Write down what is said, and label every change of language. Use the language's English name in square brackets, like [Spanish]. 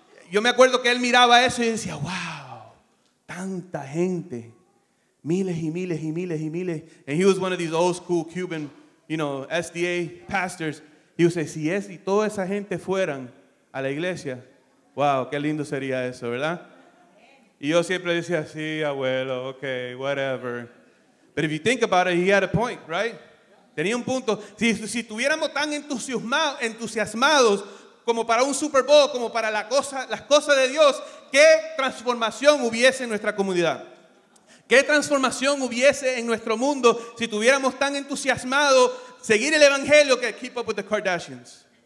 [Spanish] Yo me acuerdo que él miraba eso y decía, wow, tanta gente, miles y miles y miles y miles. [English] And he was one of these old school Cuban, SDA pastors. He would say, [Spanish] si toda esa gente fueran a la iglesia, wow, qué lindo sería eso, ¿verdad? Y yo siempre decía, sí, abuelo, okay, whatever. [English] But if you think about it, he had a point, right? [Spanish] Tenía un punto. Si estuviéramos tan entusiasmados como para un Super Bowl, como para las cosas de Dios, ¿qué transformación hubiese en nuestra comunidad? ¿Qué transformación hubiese en nuestro mundo si tuviéramos tan entusiasmados seguir el evangelio que Keep Up with the Kardashians?